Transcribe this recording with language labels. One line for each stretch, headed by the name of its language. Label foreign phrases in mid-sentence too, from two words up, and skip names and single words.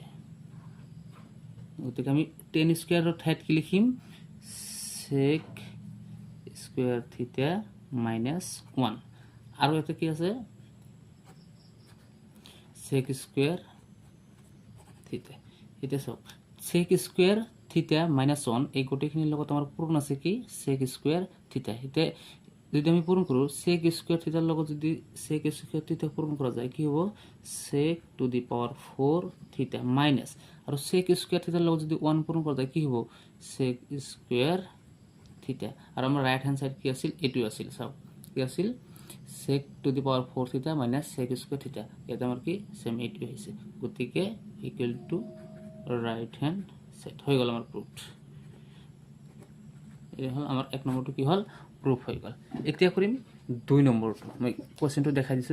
Assamese: গতিকে আমি 10 স্কুৱেৰৰ ঠাইত কি লিখিম,
English: sec square theta minus 1,
Assamese: আৰু এটা কি আছে
English: sec square theta.
Assamese: এতিয়া চাওক,
English: sec square theta minus 1
Assamese: এই গোটেইখিনিৰ লগত আমাৰ পূৰণ আছে কি
English: sec square theta.
Assamese: এতিয়া যদি আমি পূৰণ কৰোঁ
English: sec square theta
Assamese: লগত, যদি
English: sec square theta
Assamese: পূৰণ কৰা যায় কি হ'ব,
English: sec to the power 4 theta minus,
Assamese: আৰু
English: sec square theta
Assamese: লগত যদি 1 পূৰণ কৰা যায় কি হ'ব,
English: sec square theta.
Assamese: আৰু আমাৰ
English: right hand side
Assamese: কি আছিল, এইটোৱে আছিল। চাওক কি আছিল,
English: sec to the power 4 theta minus sec square theta,
Assamese: ইয়াতে আমাৰ কি সেম এইটোৱে হৈছে, গতিকে
English: equal to right hand side
Assamese: হৈ গ'ল আমাৰ প্ৰুফ। এই হ'ল আমাৰ 1 নম্বৰটো কি হ'ল, প্ৰুফ হৈ গ'ল। এতিয়া কৰিম 2 নম্বৰটো, মই কুৱেশ্যনটো দেখাই দিছোঁ।